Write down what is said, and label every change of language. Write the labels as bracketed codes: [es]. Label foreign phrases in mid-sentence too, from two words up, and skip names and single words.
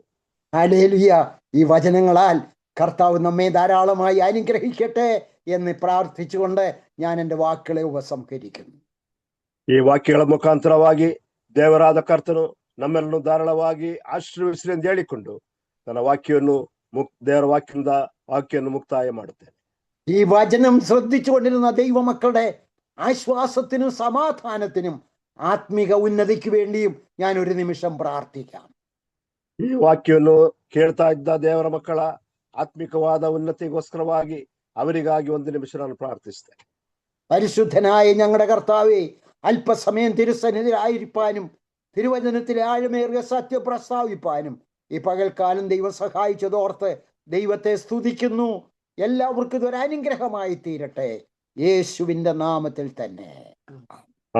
[ml] ഹല്ലേലൂയ. ഈ വചനങ്ങളാൽ കർത്താവ് നമ്മെ ധാരാളമായി അനുഗ്രഹിക്കട്ടെ എന്ന് പ്രാർത്ഥിച്ചുകൊണ്ട് ഞാൻ എൻ്റെ വാക്കുകളെ ഉപസംഹരിക്കുന്നു. [kn] ಈ ವಾಕ್ಯಗಳ ಮುಖಾಂತರವಾಗಿ ದೇವರಾದ ಕರ್ತನು ನಮ್ಮೆಲ್ಲರೂ ಧಾರಾಳವಾಗಿ ಆಶೀರ್ವದಿಸಲಿ ಎಂದು ಹೇಳಿಕೊಂಡು ನನ್ನ ವಾಕ್ಯವನ್ನು ದೇವರ ವಾಕ್ಯವನ್ನು ಮುಕ್ತಾಯ ಮಾಡುತ್ತೇನೆ. [ml] ഈ വചനം ശ്രദ്ധിച്ചുകൊണ്ടിരുന്ന ദൈവമക്കളുടെ ആശ്വാസത്തിനും സമാധാനത്തിനും ആത്മീക ഉന്നതിക്ക് വേണ്ടിയും ഞാൻ ഒരു നിമിഷം പ്രാർത്ഥിക്കാം. [kn] ಈ ವಾಕ್ಯವನ್ನು ಕೇಳ್ತಾ ಇದ್ದ ದೇವರ ಮಕ್ಕಳ ಆತ್ಮಿಕವಾದ ಉನ್ನತಿಗೋಸ್ಕರವಾಗಿ ಅವರಿಗಾಗಿ ಒಂದು ನಿಮಿಷ ನಾನು ಪ್ರಾರ್ಥಿಸ್ತೇನೆ. [ml] പരിശുദ്ധനായ ഞങ്ങളുടെ കർത്താവേ, അല്പസമയം തിരുസന്നിധിയിലായിരിക്കാനും തിരുവചനത്തിലെ ആഴമേറിയ സത്യം പ്രസ്താവിപ്പാനും ഈ പകൽക്കാലം ദൈവം സഹായിച്ചതോർത്ത് ദൈവത്തെ സ്തുതിക്കുന്നു. എല്ലാവർക്കും ഇതൊരു അനുഗ്രഹമായി തീരട്ടെ, യേശുവിന്റെ നാമത്തിൽ തന്നെ.